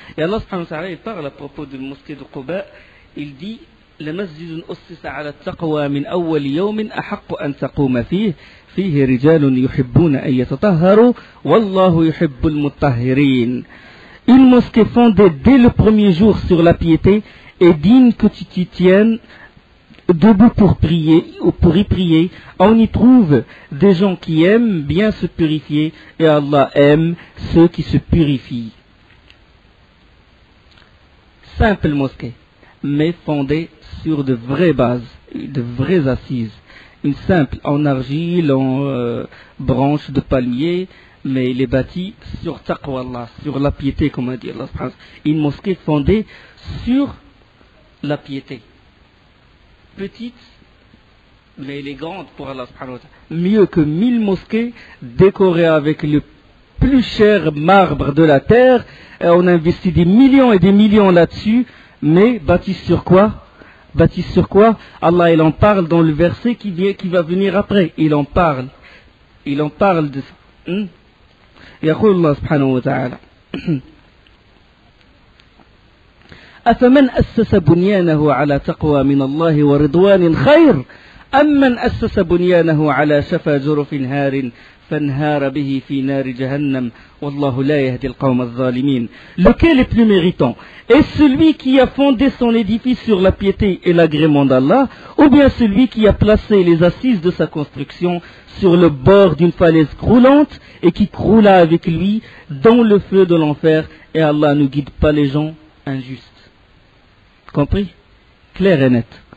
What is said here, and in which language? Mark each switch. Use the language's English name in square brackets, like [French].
[French] Et Allah subhanahu wa ta'ala, il parle à propos de la mosquée de Quba, il dit [Arabic] لمسجد أسس على التقوى من أول يوم أحق أن تقوم فيه رجال يحبون أن يتطهروا والله يحب المطهرين. [French] Une mosquée fondée dès le premier jour sur la piété est digne que tu t'y tiennes debout pour prier ou pour y prier. On y trouve des gens qui aiment bien se purifier et Allah aime ceux qui se purifient. Simple mosquée, mais fondée sur de vraies bases, de vraies assises. Une simple en argile, en branches de palmier, mais il est bâti sur taqwa Allah, sur la piété, comme a dit Allah. Une mosquée fondée sur la piété. Petite, mais elle est grande pour Allah subhanahu wa ta'ala. Mieux que 1000 mosquées décorées avec le plus cher marbre de la terre. On investit des millions et des millions là-dessus, mais bâties sur quoi? Bâties sur quoi? Allah, il en parle dans le verset qui va venir après. Il en parle de ça. [Arabic] يقول الله سبحانه وتعالى أفمن أسس بنيانه على تقوى من الله ورضوان خير أم من أسس بنيانه على شفا جرف هار فانهار به في نار جهنم والله لا يهدي القوم الظالمين. [French] Lequel est plus méritant? Est-ce celui qui a fondé son édifice sur la piété et l'agrément d'Allah, ou bien celui qui a placé les assises de sa construction sur le bord d'une falaise croulante et qui croula avec lui dans le feu de l'enfer, et Allah ne guide pas les gens injustes. Compris? Clair et net.